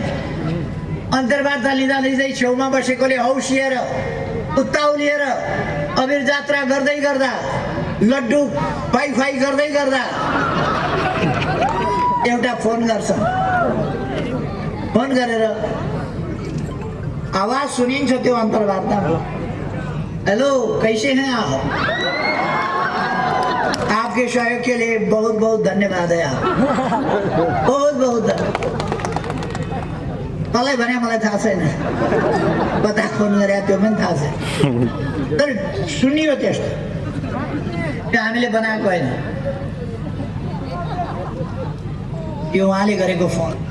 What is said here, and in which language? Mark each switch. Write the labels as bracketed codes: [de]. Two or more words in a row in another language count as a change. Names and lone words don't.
[ne] अन्तर्वार्ता लिँदा लिँदै छेउमा बसेकोले हौसिएर उत्ताउलिएर अबिर जात्रा गर्दै गर्दा, लड्डु खुवाई खुवाई गर्दै गर्दा एउटा फोन गर्छ। फोन गरेर आवाज सुनिन्छ त्यो अन्तर्वार्तामा। [hi] हेलो, कैसे हैं आप? आपके सहयोग के लिए बहुत बहुत धन्यवाद है। आप बहुत बहुत धन्यवाद। [ne] मलाई भने मलाई थाहा छैन, कता फोन गरे त्यो पनि थाहा छैन, तर सुनियो त्यस्तो। त्यो हामीले बनाएको होइन, यो उहाँले गरेको फोन।